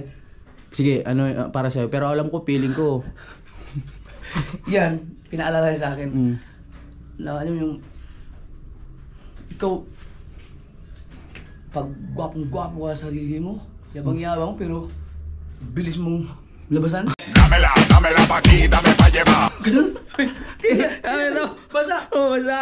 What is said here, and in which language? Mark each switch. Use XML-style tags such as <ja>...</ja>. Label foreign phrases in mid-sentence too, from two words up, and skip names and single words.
<tl>Sige, para sa'yo. Pero alam ko, feeling ko. Yan, pinaalala sa akin. Na alam yung ikaw pag gwapong-gwapo ka sa sarili mo, yabang-yabang pero bilis mong labasan.</tl> <es>Dame la pa' aquí, dame pa' llevar.</es> <tl>Ganun. Ito. Basa. Basa.</tl>